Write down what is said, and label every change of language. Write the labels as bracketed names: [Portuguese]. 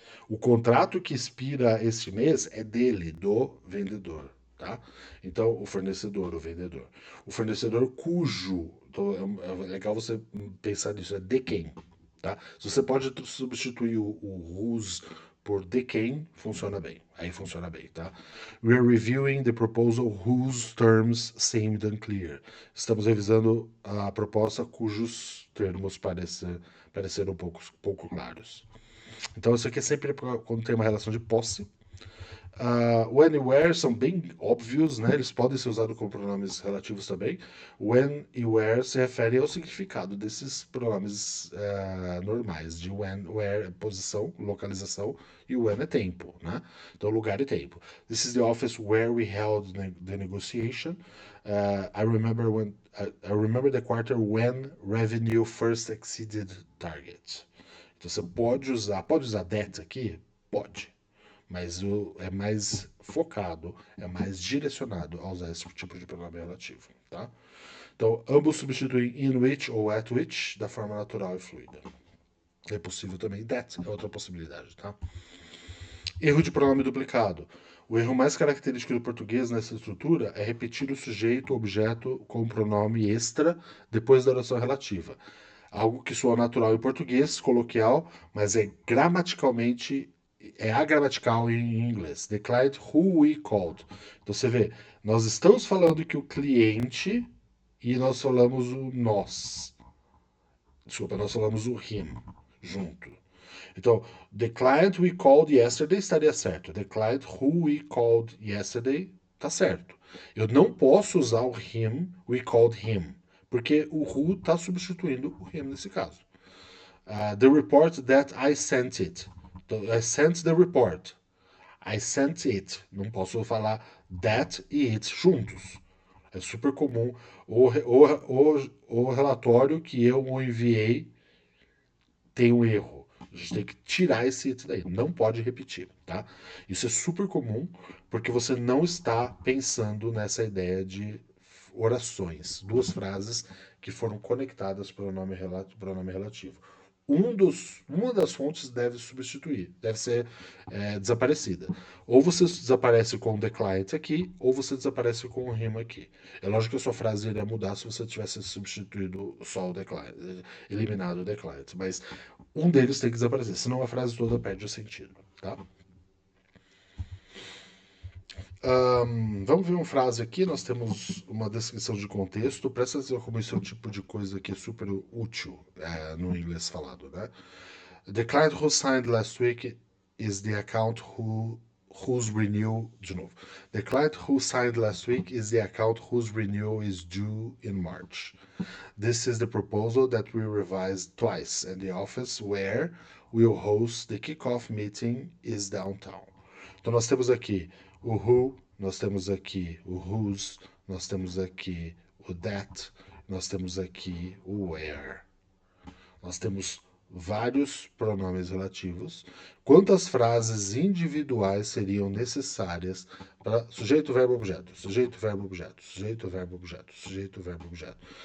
[Portuguese] O contrato que expira este mês é dele, do vendedor, tá? Então, o fornecedor, o vendedor. O fornecedor cujo. Então, é legal você pensar nisso, é de quem, tá? Se você pode substituir o whose por de quem, funciona bem. Aí funciona bem, tá? [English] We are reviewing the proposal whose terms seemed unclear. [Portuguese] Estamos revisando a proposta cujos termos pareceram pouco claros. Então, isso aqui é sempre quando tem uma relação de posse. O anywhere são bem óbvios, né? Eles podem ser usados como pronomes relativos também. When e where se referem ao significado desses pronomes normais, de when, where é posição, localização, e when é tempo, né? Então, lugar e tempo. [English] This is the office where we held the negotiation. I remember the quarter when revenue first exceeded target. [Portuguese] Então, você pode usar that aqui? Pode, mas é mais focado, é mais direcionado a usar esse tipo de pronome relativo, tá? Então, ambos substituem in which ou at which da forma natural e fluida. É possível também that, é outra possibilidade, tá? Erro de pronome duplicado. O erro mais característico do português nessa estrutura é repetir o sujeito ou objeto com o pronome extra depois da oração relativa. Algo que soa natural em português, coloquial, mas é gramaticalmente agramatical em inglês. [English] The client who we called. [Portuguese] Então você vê, nós estamos falando que o cliente e nós falamos o nós. Desculpa, nós falamos o him junto. Então, [English] the client we called yesterday [Portuguese] estaria certo. [English] The client who we called yesterday [Portuguese] está certo. Eu não posso usar o him, [English] we called him, [Portuguese] porque o who está substituindo o him nesse caso. [English] The report that I sent it. Então, I sent the report. I sent it. [Portuguese] Não posso falar that e it juntos. É super comum. O relatório que eu enviei tem um erro. A gente tem que tirar esse it daí. Não pode repetir, tá? Isso é super comum porque você não está pensando nessa ideia de orações, duas frases que foram conectadas pelo nome relativo. Uma das fontes deve substituir, deve ser desaparecida. Ou você desaparece com o the client aqui, ou você desaparece com o him aqui. É lógico que a sua frase iria mudar se você tivesse substituído só o the client, eliminado o the client, mas um deles tem que desaparecer, senão a frase toda perde o sentido, tá? Vamos ver uma frase aqui. Nós temos uma descrição de contexto. Presta atenção como esse é um tipo de coisa que é super útil no inglês falado, né? [English] The client who signed last week is the account whose renewal. [Portuguese] De novo. [English] The client who signed last week is the account whose renewal is due in March. This is the proposal that we revised twice, and the office where we'll host the kickoff meeting is downtown. [Portuguese] Então nós temos aqui o who, nós temos aqui o whose, nós temos aqui o that, nós temos aqui o where. Nós temos vários pronomes relativos. Quantas frases individuais seriam necessárias para sujeito, verbo, objeto, sujeito, verbo, objeto, sujeito, verbo, objeto, sujeito, verbo, objeto?